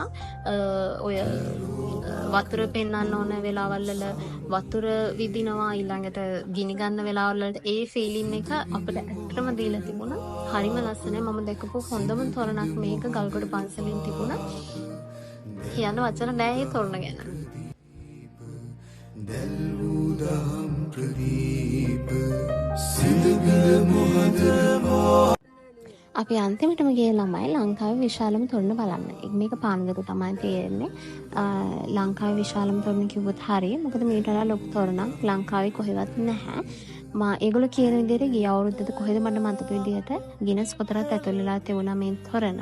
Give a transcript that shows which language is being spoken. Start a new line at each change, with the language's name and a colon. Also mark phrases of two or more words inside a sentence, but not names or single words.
Sinhala: ඔය වතුර පෙන්වන්න ඕන වෙලාවල් වල වතුර විදිනවා, ඊළඟට ගිනි ගන්න වෙලාවල් වලට ඒ ෆීලින් එක අපිට ඇත්තටම දීලා තිබුණා. හරිම ලස්සනයි. මම දැකපු හොඳම තොරණක් මේක ගල්ගොඩ පන්සලෙන් තිබුණා. කියන්න වචන නෑ මේ තොරණ ගැන. දැල්වූ දහම් ප්‍රදීප සින්දු බින්දු මුහුදාර අපි අන්තිමටම ගිය ළමයි ලංකාවේ විශාලම තොරණ බලන්න. මේක පානගත තමයි තියෙන්නේ. ලංකාවේ විශාලම තොරණ කිව්වොත් හරිය. මොකද මීට වඩා ලොකු තොරණක් ලංකාවේ කොහෙවත් නැහැ. ඒගොල්ලෝ කියන විදිහට ගිය අවුරුද්දට කොහෙද මට මතක විදිහට ගිනස් පොතට ඇතුල් වෙලා තිබුණා මේ තොරණ.